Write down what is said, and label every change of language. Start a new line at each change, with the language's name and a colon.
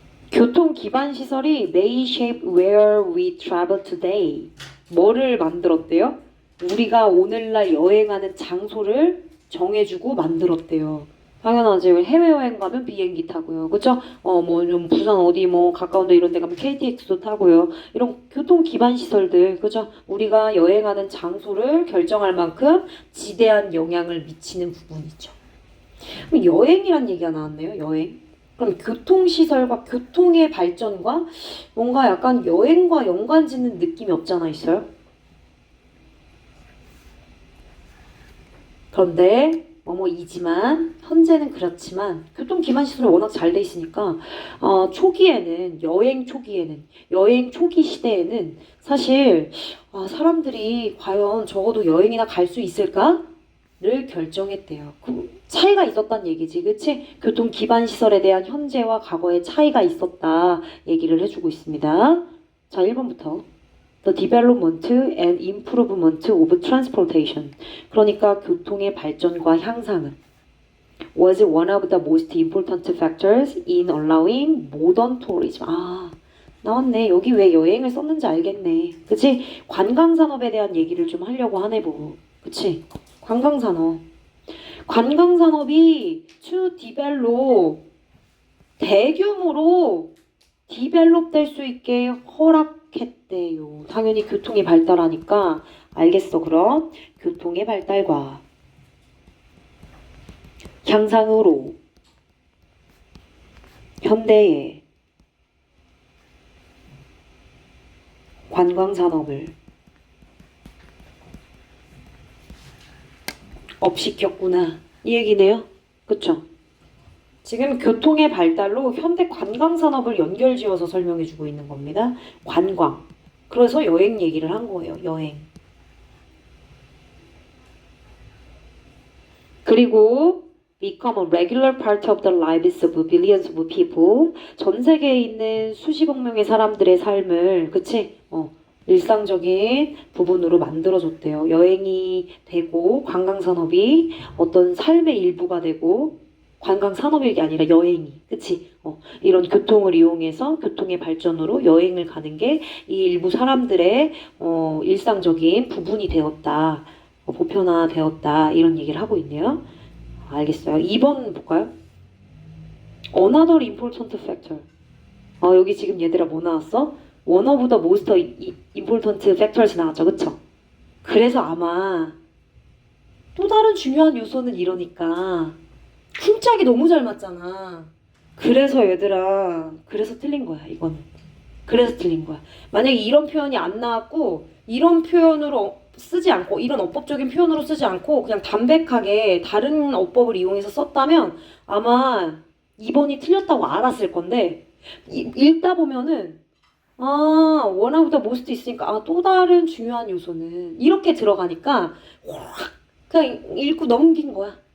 Korean: 교통 기반 시설이
English: may shape where we travel today.
Korean: 뭐를 만들었대요? 우리가 오늘날 여행하는 장소를 정해주고 만들었대요. 당연하지. 해외여행 가면 비행기 타고요. 그쵸? 뭐 좀 부산 어디 뭐 가까운 데 이런 데 가면 KTX도 타고요. 이런 교통 기반 시설들, 그죠? 우리가 여행하는 장소를 결정할 만큼 지대한 영향을 미치는 부분이죠. 그럼 여행이란 얘기가 나왔네요. 여행. 그럼 교통시설과 교통의 발전과 뭔가 약간 여행과 연관 짓는 느낌이 없잖아 있어요? 그런데 뭐뭐이지만 현재는 그렇지만 교통 기반 시설이 워낙 잘 돼 있으니까 초기에는 여행 초기 시대에는 사실 사람들이 과연 적어도 여행이나 갈 수 있을까를 결정했대요. 그 차이가 있었단 얘기지, 그치? 교통 기반 시설에 대한 현재와 과거의 차이가 있었다 얘기를 해주고 있습니다. 자, 1번부터.
English: The development and improvement of transportation.
Korean: 그러니까 교통의 발전과 향상은
English: was one of the most important factors in allowing modern tourism.
Korean: 나왔네. 여기 왜 여행을 썼는지 알겠네. 그치? 관광산업에 대한 얘기를 좀 하려고 하네 보고. 그치? 관광산업. 관광산업이
English: to develop,
Korean: 대규모로 디벨롭 될 수 있게 시작했대요. 당연히 교통이 발달하니까 알겠어. 그럼 교통의 발달과 향상으로 현대의 관광산업을 업시켰구나 이 얘기네요. 그쵸? 지금 교통의 발달로 현대 관광산업을 연결지어서 설명해주고 있는 겁니다. 관광. 그래서 여행 얘기를 한 거예요. 여행. 그리고
English: become a regular part of the lives of billions of people.
Korean: 전 세계에 있는 수십억 명의 사람들의 삶을, 그치? 일상적인 부분으로 만들어줬대요. 여행이 되고 관광산업이 어떤 삶의 일부가 되고 관광산업이 아니라 여행이, 그치? 이런 교통을 이용해서 교통의 발전으로 여행을 가는 게 이 일부 사람들의 일상적인 부분이 되었다. 보편화되었다. 이런 얘기를 하고 있네요. 알겠어요. 2번 볼까요?
English: Another important factor.
Korean: 여기 지금 얘들아 뭐 나왔어?
English: One of the most important factors
Korean: 나왔죠. 그쵸? 그래서 아마 또 다른 중요한 요소는 이러니까 쿵짝이 너무 잘 맞잖아. 그래서 얘들아, 그래서 틀린 거야, 이거는. 그래서 틀린 거야. 만약에 이런 표현이 안 나왔고 이런 표현으로 쓰지 않고 이런 어법적인 표현으로 쓰지 않고 그냥 담백하게 다른 어법을 이용해서 썼다면 아마 2번이 틀렸다고 알았을 건데 읽다 보면은 원어보다 모스트 있으니까 또 다른 중요한 요소는 이렇게 들어가니까 확 그냥 읽고 넘긴 거야.